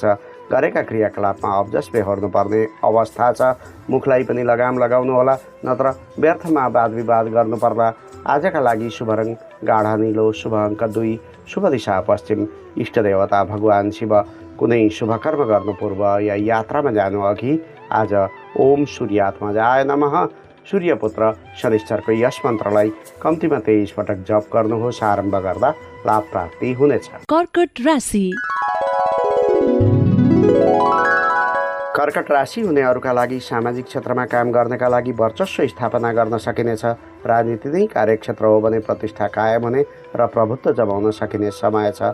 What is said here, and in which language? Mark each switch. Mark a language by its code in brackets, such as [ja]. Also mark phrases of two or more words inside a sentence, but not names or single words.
[ne] गरेका क्रियाकलापमा अब्जस बेहोर्नु पर्ने अवस्था छ। मुखलाई पनि लगाम लगाउनु होला, नत्र व्यर्थमा वाद विवाद गर्नु पर्ला। आजका लागि शुभ रङ गाढा नीलो, शुभ अङ्क 2, शुभ दिशा पश्चिम, इष्ट देवता भगवान शिव। कुनै शुभ कर्म गर्नु पूर्व या यात्रामा जानु अघि आज [sa] ओम सूर्यात्मजाय नमः [ne] सूर्यपुत्र शनिश्चरको यस मन्त्रलाई कम्तीमा 23 पटक जप गर्नुहोस्। आरम्भ गर्दा लाभ प्राप्ति हुनेछ। कर्कट राशि। कर्कट राशि हुनेहरूका लागि सामाजिक क्षेत्रमा काम गर्नका लागि वर्चस्व स्थापना गर्न सकिनेछ। राजनीति नै कार्यक्षेत्र हो भने प्रतिष्ठा कायम हुने र प्रभुत्व जमाउन सकिने समय छ।